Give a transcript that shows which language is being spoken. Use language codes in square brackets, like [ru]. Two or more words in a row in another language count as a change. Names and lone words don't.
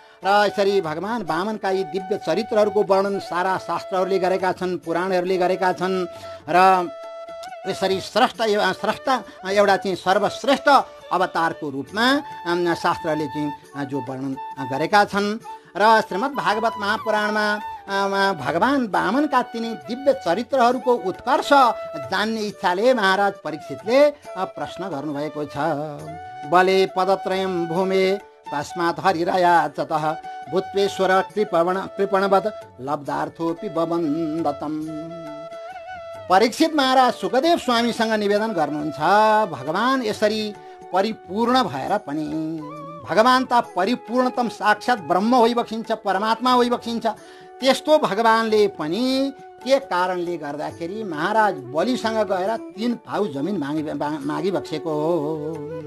[ne] र यसरी भगवान वामनका यी दिव्य चरित्रहरूको वर्णन सारा शास्त्रहरूले गरेका छन्, पुराणहरूले गरेका छन् र यसरी श्रेष्ठ एउटा चाहिँ सर्वश्रेष्ठ अवतारको रूपमा शास्त्रले चाहिँ जो वर्णन गरेका छन्। र श्रीमद् भागवत महापुराणमा भगवान वामनका तिनी दिव्य चरित्रहरूको उत्कर्ष जान्ने इच्छाले महाराज परीक्षितले प्रश्न गर्नुभएको छ। [sa] बले पदत्रयं भूमे तस्मात् हरिरया चतः भूत्वेश्वर कृपणवत् लब्धार्थोपि बबन्दतम्। [ne] परीक्षित महाराज सुखदेव स्वामीसँग निवेदन गर्नुहुन्छ, भगवान यसरी परिपूर्ण भएर पनि भगवान त परिपूर्णतम साक्षात ब्रह्म होइबक्सिन्छ, परमात्मा होइबक्सिन्छ। त्यस्तो भगवानले पनि के कारणले गर्दाखेरि महाराज बलिसँग गएर 3 पाउ जमिन मागिबक्सेको हो।